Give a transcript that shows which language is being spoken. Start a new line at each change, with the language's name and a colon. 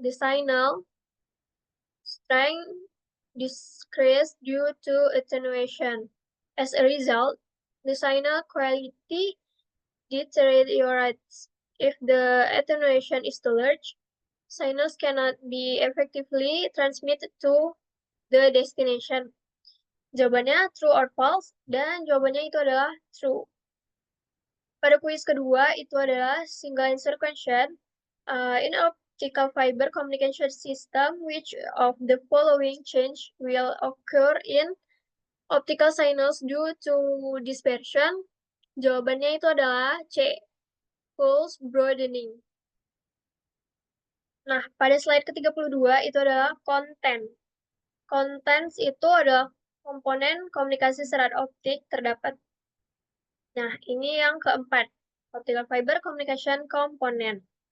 English: The signal strength decrease due to attenuation. As a result, the signal quality deteriorates. If the attenuation is too large, signals cannot be effectively transmitted to the destination.
Indonesian: Jawabannya
English: true or false,
Indonesian: dan jawabannya itu adalah true. Pada kuis kedua itu adalah single answer question.
English: In optical fiber communication system, which of the following change will occur in optical signals due to dispersion?
Indonesian: Jawabannya itu adalah C,
English: pulse broadening.
Indonesian: Nah, pada slide ke-32 itu adalah content. Contents itu adalah komponen komunikasi serat optik terdapat. Nah, ini yang keempat,
English: optical fiber communication component.